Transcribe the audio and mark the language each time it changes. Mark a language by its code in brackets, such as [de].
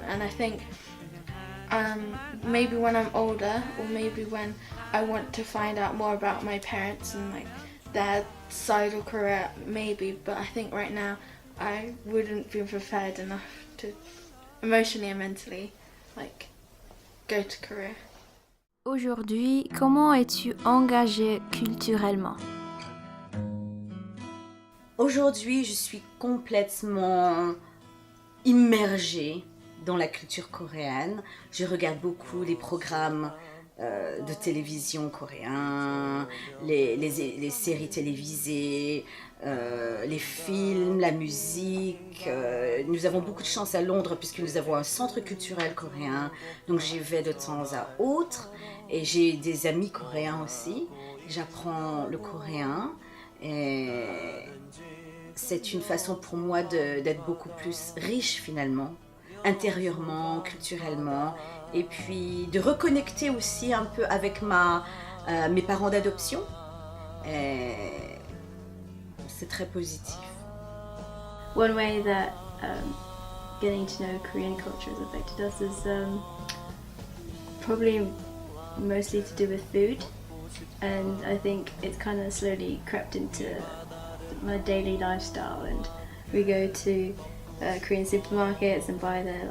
[en] And I think maybe when I'm older, or maybe when I want to find out more about my parents and like their side of Korea, maybe, but I think right now I wouldn't be prepared enough to emotionally and mentally like go to Korea. [fr] Aujourd'hui, comment es-tu engagée culturellement? Aujourd'hui, je suis complètement immergée dans la culture coréenne. Je regarde beaucoup les programmes de télévision coréens, les séries télévisées, les films, la musique. Nous avons beaucoup de chance à Londres puisque nous avons un centre culturel coréen, donc j'y vais de temps à autre, et j'ai des amis coréens aussi. J'apprends le coréen et c'est une façon pour moi d'être beaucoup plus riche finalement, intérieurement, culturellement, et puis de reconnecter aussi un peu avec mes parents d'adoption. Et c'est très positif. [en] One way that getting to know Korean culture has affected us is probably mostly to do with food, and I think it's kind of slowly crept into my daily lifestyle, and we go to Korean supermarkets and buy